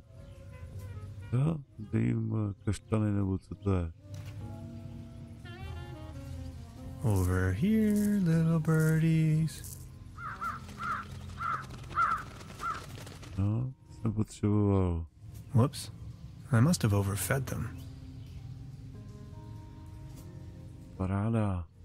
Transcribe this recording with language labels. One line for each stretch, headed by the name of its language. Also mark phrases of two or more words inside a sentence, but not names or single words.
Czech: Jo, dej jim kaštany, nebo co to je?
English: Over here, little birdies.
Czech: No, jsem potřeboval.
English: Whoops, I must have overfed them.
Czech: Paráda.